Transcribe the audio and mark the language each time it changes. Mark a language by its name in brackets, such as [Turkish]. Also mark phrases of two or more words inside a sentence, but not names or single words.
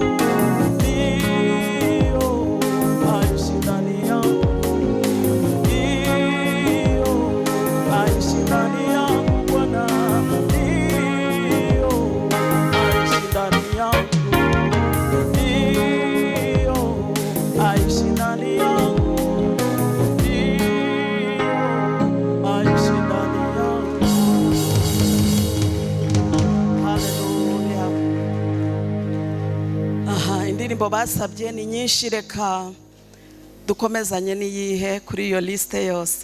[Swahili] ndio aishi ndani yangu, ndio aishi ndani yangu Bwana, ndio aishi ndani yangu, ndio aishi ndani yangu, ndio aishi ndani yangu. Haleluya. [Kinyarwanda] Indirimbo basabye ni nyinshi, reka dukomezanye n'iyihe kuri iyo liste yose.